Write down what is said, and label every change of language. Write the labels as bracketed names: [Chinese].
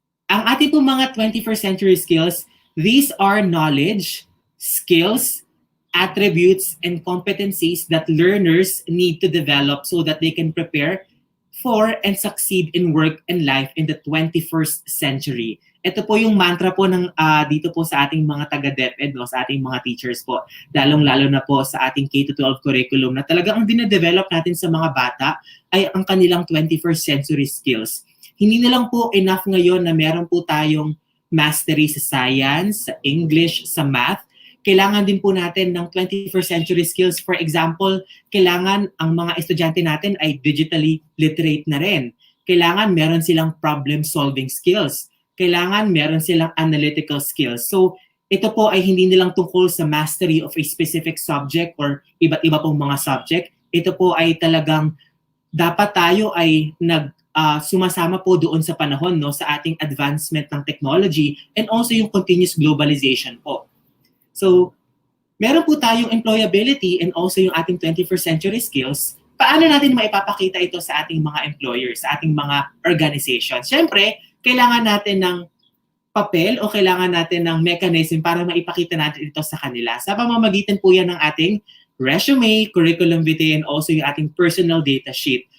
[Filipino] Ang ating pong mga [English] 21st century skills, these are knowledge, skills, attributes, and competencies that learners need to develop so that they can prepare for and succeed in work and life in the 21st century. [Filipino] Ito po yung mantra po ng dito po sa ating mga taga-DepEd, no, sa ating mga teachers po, lalong-lalo na po sa ating K-12 curriculum na talagang ang dine-develop natin sa mga bata ay ang kanilang 21st century skills. Hindi na lang po enough ngayon na meron po tayong mastery sa science, sa English, sa math. Kailangan din po natin ng 21st century skills. For example, kailangan ang mga estudyante natin ay digitally literate na rin. Kailangan meron silang problem-solving skills. Kailangan meron silang analytical skills. So, ito po ay hindi nilang tungkol sa mastery of a specific subject or iba't iba pong mga subject. Ito po ay talagang dapat tayo ay sumasama po doon sa panahon, no, sa ating [English] advancement ng technology and also yung continuous globalization [Filipino] po. So, meron po tayong employability and also yung ating 21st century skills. Paano natin maipapakita ito sa ating mga employers, sa ating mga organizations? Siyempre, kailangan natin ng papel o kailangan natin ng mechanism para maipakita natin ito sa kanila. Sa pamamagitan po yan ng ating resume, curriculum vitae, and also yung ating personal data sheet.